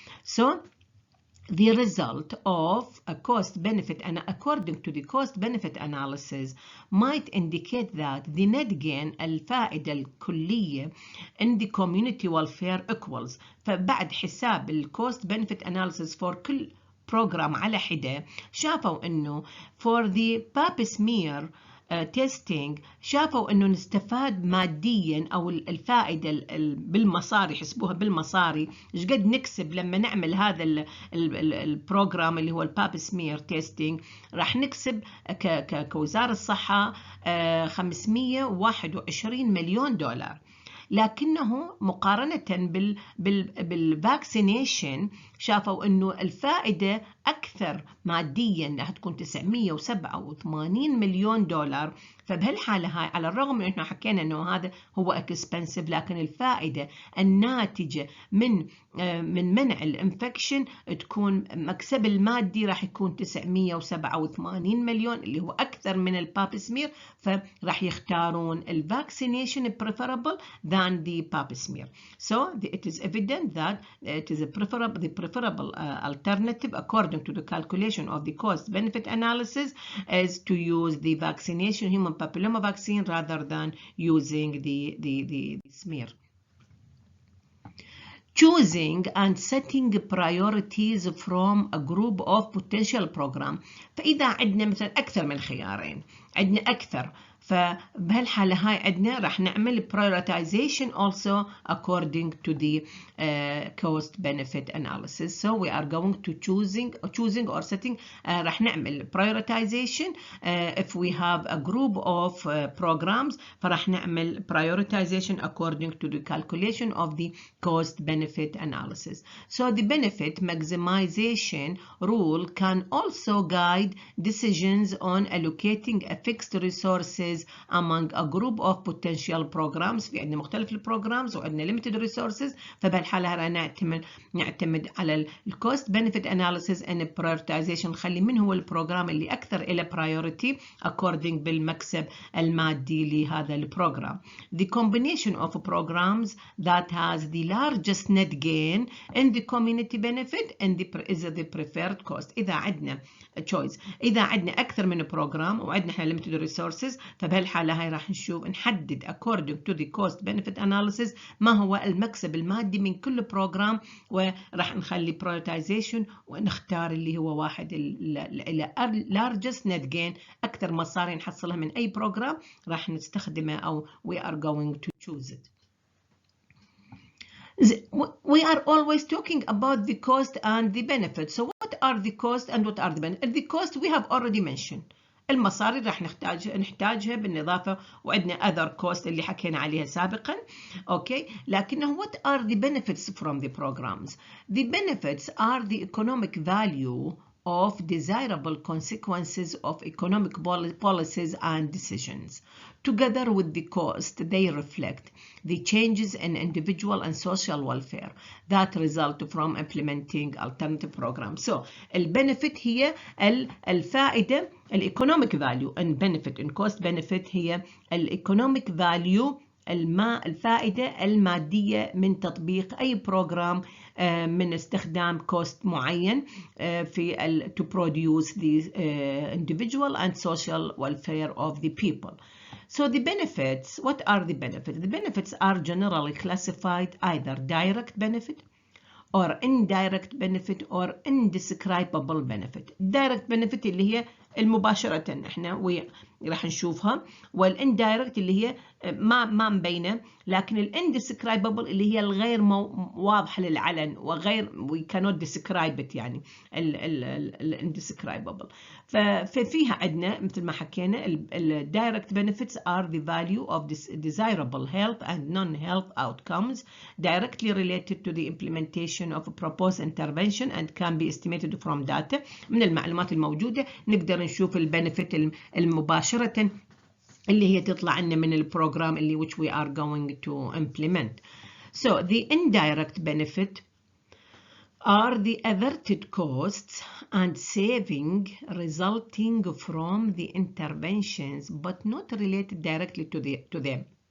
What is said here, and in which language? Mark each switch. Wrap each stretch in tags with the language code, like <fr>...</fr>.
<en>So the result of a cost-benefit, and according to the cost-benefit analysis, might indicate that the net gain</en> <ar>الفائدة الكلية</ar> <en>in the community welfare equals.</en> <ar>فبعد حساب cost-benefit analysis for كل program على حدة شافوا إنه</ar> <en>for the pap smear</en> <ar>تيستينج شافوا انه نستفاد ماديا او الفائده بالمصاري، حسبوها بالمصاري، ايش قد نكسب لما نعمل هذا البروجرام اللي هو الباب سمير تيستينج. راح نكسب كوزاره الصحه 521 مليون دولار. لكنه مقارنة بالفاكسينيشن شافوا انه الفائدة اكثر ماديا، راح تكون 987 مليون دولار. فبهالحالة هاي على الرغم من انه حكينا انه هذا هو اكسبنسيف، لكن الفائدة الناتجة من منع الانفكشن تكون مكسب المادي راح يكون 987 مليون اللي هو اكثر من الباب سمير، فراح يختارون الفاكسينيشن</ar> <en>preferable than the pap smear. So it is evident that it is the preferable alternative according to the calculation of the cost-benefit analysis is to use the vaccination, human papilloma vaccine, rather than using the smear. Choosing and setting priorities from a group of potential program.</en> <ar>فإذا عندنا مثلا أكثر من خيارين، عندنا أكثر، فبهالحالة هاي عندنا راح نعمل</ar> <en>prioritization also according to the cost benefit analysis. So we are going to choosing or setting</en> <ar>راح نعمل</ar> <en>prioritization if we have a group of programs،</en> <ar>فراح نعمل</ar> <en>prioritization according to the calculation of the cost benefit analysis. So the benefit maximization rule can also guide decisions on allocating a fixed resources among a group of potential programs.</en> <ar>في عندنا مختلف البروجرامز وعندنا</ar> <en>limited resources،</en> <ar>فبهالحالة راح نعتمد على الكوست بنفيت اناليسيس</ar> <en>and prioritization،</en> <ar>نخلي من هو البروجرام اللي أكثر إلى</ar> <en>priority according</en> <ar>بالمكسب المادي لهذا البروجرام.</ar> <en>The combination of programs that has the largest net gain in the community benefit and is the preferred cost. إذا عندنا choice، إذا عندنا أكثر من program وعندنا إحنا limited resources، فبهالحالة هاي راح نحدد according to the cost benefit analysis ما هو المكسب المادي من كل بروجرام، وراح نخلي prioritization ونختار اللي هو واحد largest net gain، أكثر مصاري نحصلها من أي بروجرام راح نستخدمه أو we are going to choose it. We are always talking about the cost and the benefits. So what are the cost and what are the benefits? The cost we have already mentioned.</en> <ar>المصاري راح نحتاجها بالنظافة، وعندنا</ar> <en>other cost</en> <ar>اللي حكينا عليها سابقا.</ar> <en>Okay. لكنه what are the benefits from the programs? The benefits are the economic value of desirable consequences of economic policies and decisions. Together with the cost, they reflect the changes in individual and social welfare that result from implementing alternative programs. So,</en> <ar>البنفيت هي الفائدة،</ar> <en>economic value and benefit and cost benefit هي economic value،</en> <ar>الفائدة المادية من تطبيق أي بروجرام من استخدام</ar> <en>cost معين في to produce the individual and social welfare of the people. So the benefits, what are the benefits? The benefits are generally classified either direct benefit or indirect benefit or indescribable benefit.</en> <ar>Direct benefit اللي هي المباشرة احنا راح نشوفها، والindirect اللي هي ما مبينة، لكن الindescribable اللي هي الغير واضحة للعلن وغير</ar> <en>we cannot describe it،</en> <ar>يعني indescribable. ففيها عندنا مثل ما حكينا</ar> <en>direct benefits are the value of desirable health and non-health outcomes directly related to the implementation of a proposed intervention and can be estimated from data.</en> <ar>من المعلومات الموجودة نقدر نشوف البنفيت المباشرة اللي هي تطلع لنا من البروجرام اللي</ar> <en>which we are going to implement. So the indirect benefit are the averted costs and saving resulting from the interventions but not related directly to them.</en>